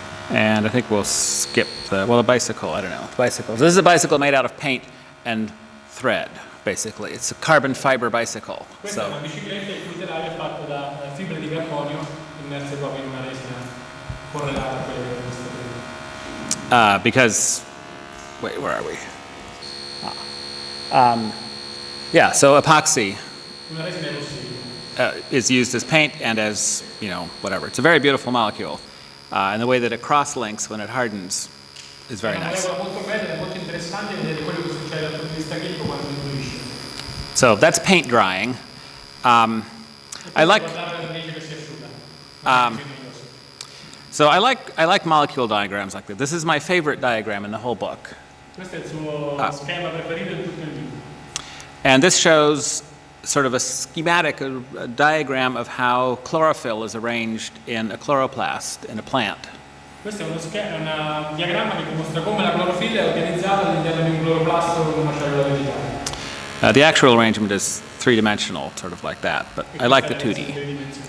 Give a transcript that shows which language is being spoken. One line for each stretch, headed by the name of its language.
English: And I think we'll skip the bicycle, I don't know. Bicycles. This is a bicycle made out of paint and thread, basically. It's a carbon fiber bicycle.
Italian: Questa è una bicicletta il cui telaio è fatto da fibre di carbonio immerse proprio in una resina correlata a quelle che abbiamo visto prima.
English: Because, wait, where are we? Yeah, so epoxy
Italian: Una resina epossibile.
English: is used as paint and as, whatever. It's a very beautiful molecule. And the way that it cross-links when it hardens is very nice.
Italian: È una molecola molto bella, è molto interessante vedere quello che succede dal punto di vista chimico quando indurisce.
English: So that's paint drying. I like molecule diagrams like that. This is my favorite diagram in the whole book.
Italian: Questo è il suo schema preferito in tutto il libro.
English: And this shows sort of a schematic, a diagram of how chlorophyll is arranged in a chloroplast in a plant.
Italian: Questo è un diagramma che dimostra come la clorofilla è organizzata all'interno di un cloroplasto con una cellula vegetale.
English: The actual arrangement is three-dimensional, sort of like that, but I like the 2D.